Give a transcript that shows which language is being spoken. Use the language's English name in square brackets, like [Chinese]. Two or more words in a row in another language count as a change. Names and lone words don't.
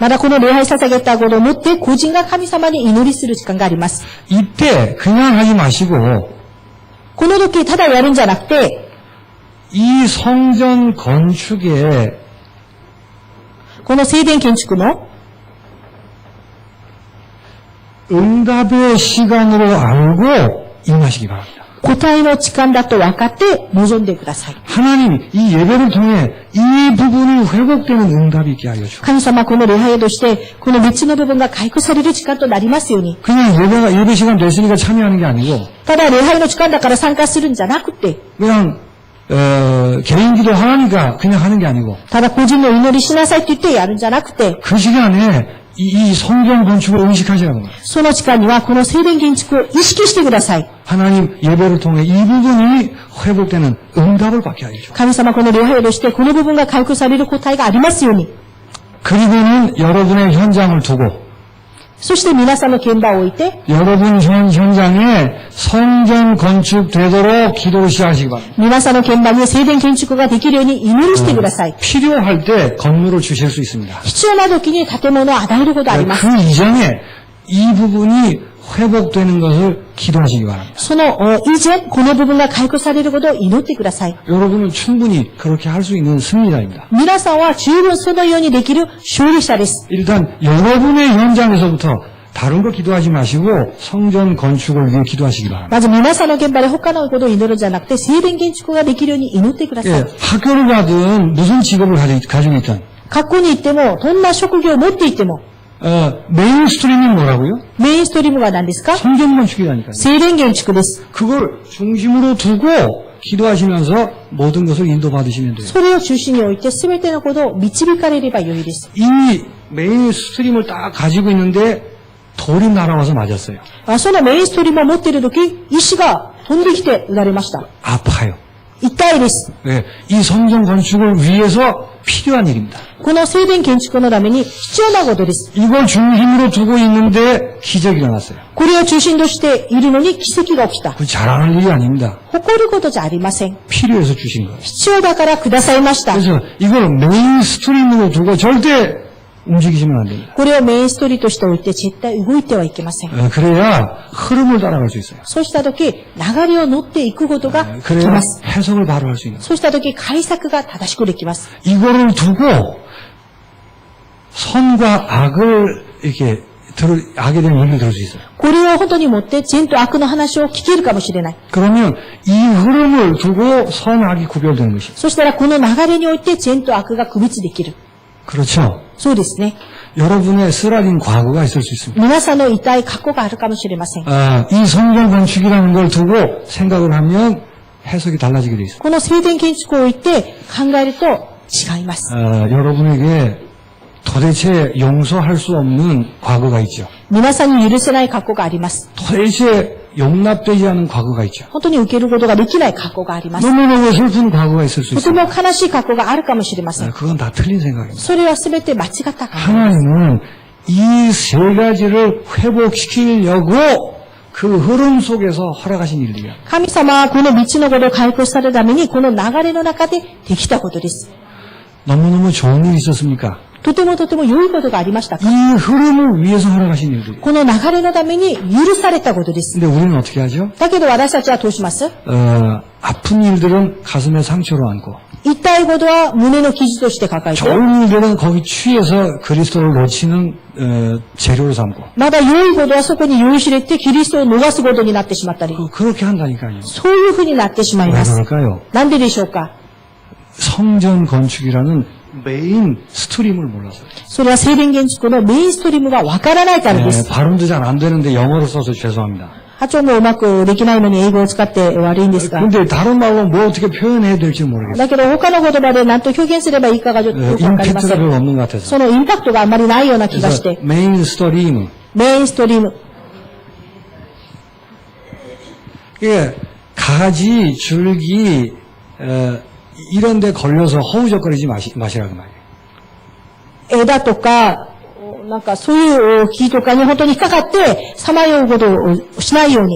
[Japanese] まだこの礼拝捧げたことをもって、個人が神様に祈りする時間があります。 [Korean] 이때 그냥 하지 마시고 [Japanese] この時、ただやるんじゃなくて、 [Korean] 이 성전 건축에 [Japanese] この聖殿建築の [Korean] 응답의 시간으로 알고 임하시기 바랍니다. [Japanese] 答えの時間だと分かって臨んでください。 [Korean] 하나님 이 예배를 통해 이 부분이 회복되는 응답이 있게 하여 주옵소서. [Japanese] 神様、この礼拝として、この3つの部分が回復される時間となりますように。 [Korean] 그냥 예배 시간 됐으니까 참여하는 게 아니고 [Japanese] ただ礼拝の時間だから参加するんじゃなくて、 [Korean] 그냥 개인 기도 하니까 그냥 하는 게 아니고 [Japanese] ただ個人の祈りしなさいって言ってやるんじゃなくて、 [Korean] 그 시간에 이 성전 건축을 의식하시라는 거예요. [Japanese] その時間にはこの聖殿建築を意識してください。 [Korean] 하나님 예배를 통해 이 부분이 회복되는 응답을 받게 하여 주옵소서. [Japanese] 神様、この礼拝としてこの部分が回復される答えがありますように。 [Korean] 그리고는 여러분의 현장을 두고 [Japanese] そして皆さんの現場を置いて、 [Korean] 여러분 현장에 성전 건축되도록 기도를 시작하시기 바랍니다. [Japanese] 皆さんの現場に聖殿建築ができるように祈りしてください。 [Korean] 필요할 때 건물을 주실 수 있습니다. [Japanese] 必要な時に建物を与えることあります。 [Korean] 그 이전에 이 부분이 회복되는 것을 기도하시기 바랍니다. [Japanese] その以前、この部分が回復されることを祈ってください。 [Korean] 여러분은 충분히 그렇게 할 수 있는 승리자입니다. [Japanese] 皆さんは十分そのようにできる勝利者です。 [Korean] 일단 여러분의 현장에서부터 다른 거 기도하지 마시고 성전 건축을 위해 기도하시기 바랍니다. [Japanese] まず皆さんの現場で他のことを祈るんじゃなくて、聖殿建築ができるように祈ってください。 [Korean] 예, 학교를 가든 무슨 직업을 가지고 있든 [Japanese] 学校に行っても、どんな職業を持っていても、 [Korean] 메인스트림이 뭐라고요? [Japanese] メインストリームが何ですか？ [Korean] 성전 건축이라니까요. [Japanese] 聖殿建築です。 [Korean] 그걸 중심으로 두고 기도하시면서 모든 것을 인도받으시면 돼요. [Japanese] それを中心に置いて、すべてのことを導かれればよいです。 [Korean] 이 메인스트림을 딱 가지고 있는데 돌이 날아와서 맞았어요. [Japanese] そのメインストリームを持っているとき、石が飛んできて撃たれました。 [Korean] 아파요. [Japanese] 痛いです。 [Korean] 네, 이 성전 건축을 위해서 필요한 일입니다. [Japanese] この聖殿建築のために必要なことです。 [Korean] 이걸 중심으로 두고 있는데 기적이 일어났어요. [Japanese] これを中心としているのに奇跡が起きた。 [Korean] 그 자랑할 일이 아닙니다. [Japanese] 誇ることじゃありません。 [Korean] 필요해서 주신 거예요. [Japanese] 必要だからくださいました。 [Korean] 그래서 이걸 메인스트림으로 두고 절대 움직이시면 안 됩니다. [Japanese] これをメインストリートとしておいて絶対動いてはいけません。 [Korean] 그래야 흐름을 따라갈 수 있어요. [Japanese] そうしたとき、流れを乗っていくことができ [Korean] 그래야 [Japanese] ます。 [Korean] 해석을 바로 할 수 있는. [Japanese] そうしたとき、解釈が正しくできます。 [Korean] 이거를 두고 선과 악을 이렇게 악에 대한 얘기를 들을 수 있어요. [Japanese] これを本当に持って善と悪の話を聞けるかもしれない。 [Korean] 그러면 이 흐름을 두고 선악이 구별되는 것이죠. [Japanese] そしたらこの流れにおいて善と悪が区別できる。 [Korean] 그렇죠. [Japanese] そうですね。 [Korean] 여러분의 쓰라린 과거가 있을 수 있습니다. [Japanese] 皆さんの痛い過去があるかもしれません。 [Korean] 이 성전 건축이라는 걸 두고 생각을 하면 해석이 달라지게 돼 있어요. [Japanese] この聖殿建築を置いて考えると違います。 [Korean] 여러분에게 도대체 용서할 수 없는 과거가 있죠. [Japanese] 皆さんに許せない過去があります。 [Korean] 도대체 용납되지 않은 과거가 있죠. [Japanese] 本当に受けることができない過去があります。 [Korean] 너무너무 슬픈 과거가 있을 수 [Japanese] とて [Korean] 있어요. [Japanese] も悲しい過去があるかもしれません。 [Korean] 그건 다 틀린 생각입니다. [Japanese] それは全て間違った考えです。 [Korean] 하나님은 이 세 가지를 회복시키려고 그 흐름 속에서 허락하신 일들이야. [Japanese] 神様はこの道のことを回復されるために、この流れの中でできたことです。 [Korean] 너무너무 좋은 일이 있었습니까? [Japanese] とてもとても良いことがありましたか？ [Korean] 이 흐름을 위해서 허락하신 일들이에요. [Japanese] この流れのために許されたことです。 [Korean] 근데 우리는 어떻게 하죠? [Japanese] だけど私たちはどうします？ [Korean] 아픈 일들은 가슴에 상처로 안고 [Japanese] 痛いことは胸の傷として抱えて、 [Korean] 좋은 일들은 거기 취해서 그리스도를 놓치는 재료로 삼고 [Japanese] まだ良いことはそこに酔いしれてキリストを逃すことになってしまったり、 [Korean] 그렇게 한다니까요. [Japanese] そういうふうになってしまい [Korean] 왜 [Japanese] ます。 [Korean] 그럴까요? [Japanese] なんででしょうか？ [Korean] 성전 건축이라는 메인 스트림을 몰라서요. [Japanese] それは聖殿建築のメインストリームがわからないからで [Korean] 네, [Japanese] す。 [Korean] 발음도 잘 안 되는데 영어로 써서 죄송합니다. [Japanese] 発音もうまくできないのに英語を使って悪いんですが。 [Korean] 근데 다른 말로 뭐 어떻게 표현해야 될지 모르겠어요. [Japanese] だけど他の言葉で何と表現すればいいかがちょっとよくわかりませ [Korean] 임팩트가 [Japanese] ん。 [Korean] 별로 없는 것 같아서. [Japanese] そのインパクトがあんまりないような気がし [Korean] 그래서 [Japanese] て、 [Korean] 메인 스트림. [Japanese] メインストリーム。 [Korean] 이게 가지, 줄기 이런 데 걸려서 허우적거리지 마시라고 말이에요. [Japanese] 枝とか、なんかそういう木とかに本当に引っかかって、さまようことをしないように。